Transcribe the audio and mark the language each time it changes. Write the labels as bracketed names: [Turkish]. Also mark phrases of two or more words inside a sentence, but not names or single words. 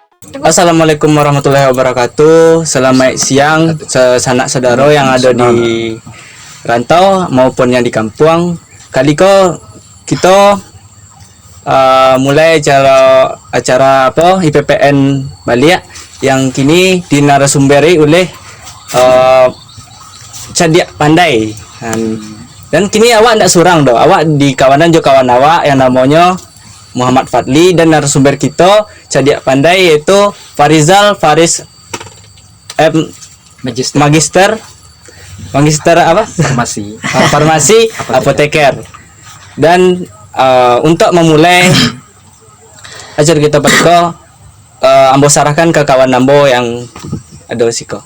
[Arabic] السلام عليكم ورحمة الله وبركاته. [Indonesian] Selamat siang sanak saudara yang ada di rantau maupun yang di kampung. Kali kita mulai acara IPPN Baliak yang kini dinarasumberi oleh Cadiak Pandai. [Minangkabau] Dan kini awak tidak surang doh. [Indonesian] Awak di kawanan kawan awak yang namanya Muhammad Fadli, dan narasumber kita Cadiak Pandai yaitu Farizal Faris Magister apa? Farmasi apoteker. [Minangkabau] Dan untuk memulai ajar kita pada ambo sarahkan ke kawan ambo yang ada siko.